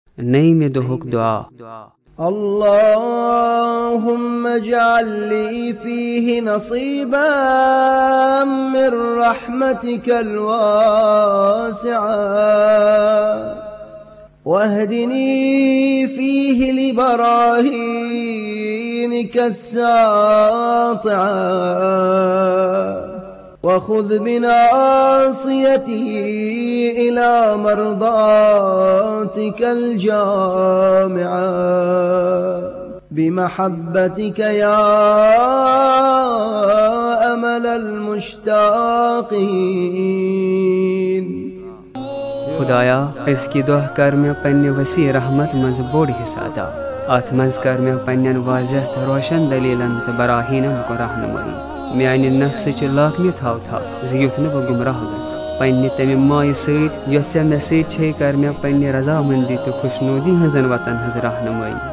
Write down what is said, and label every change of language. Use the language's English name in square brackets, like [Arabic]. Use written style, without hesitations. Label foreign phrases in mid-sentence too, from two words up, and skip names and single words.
[Kashmiri] نیم دہک دعا [Arabic] اللهم اجعل لي فيه نصيبا من رحمتك الواسعة واهدني فيه لبراهينك الساطعة وخذ بناصيتي إلى مرضاتك الجامعة بمحبتك يا أمل المشتاقين. [Kashmiri] خدایا أزکہِ دۄہ کر مےٚ پننہِ وسیع رحمت منٛز بوٚڑ حصہٕ ادا. اتھ منٛز کر مےٚ پننٮ۪ن واضح تہٕ روشن دلیٖلن تہٕ براہیٖنن کُن رہنمٲیی. میانہِ نفسٕچہِ لاکنہِ تھاو زِ یُتھ نہٕ بہٕ گمراہ گژھٕ. پننہِ تمہِ مایہِ سۭتۍ یۄس ژےٚ مےٚ سۭتۍ چھے کر مےٚ پننہِ رضامندی تہٕ خوشنودی ہٕنٛزن وتن ہٕنٛز رہنمٲیی.